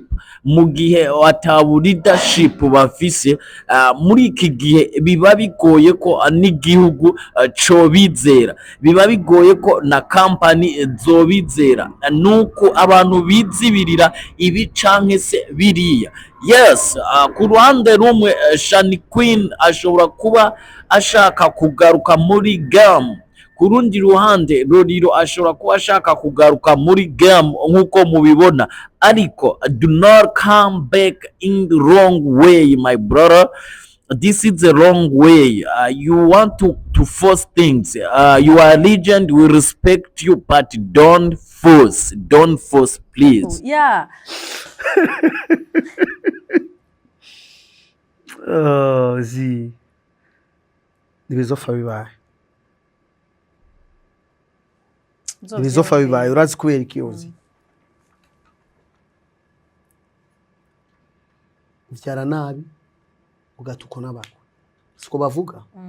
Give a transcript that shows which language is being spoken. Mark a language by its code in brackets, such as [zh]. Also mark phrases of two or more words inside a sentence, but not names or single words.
[rn] Mu gihe atabu leadership bafise muri iki gihe, biba bigoye ko n'igihugu cobizera, biba bigoye ko na company zobizera, nuko abantu bizibirira ibi canke se biriya. Yes, ku ruhande rumwe Channy Queen ashobora kuba ashaka kugaruka muri game, ku rundi ruhande Lolilo ashobora kuba ashaka kugaruka muri game nk'uko mubibona, ariko [en] do not come back in the wrong way, my brother. This is the wrong way. You want to force things. You are a legend, we respect you, but don't force, please. Yeah. [rn] Zi nibizofa bibaye, nibizofa bibaye, urazi kubera iki uzi? Uvyara nabi ugatuko n'abantu, siko bavuga.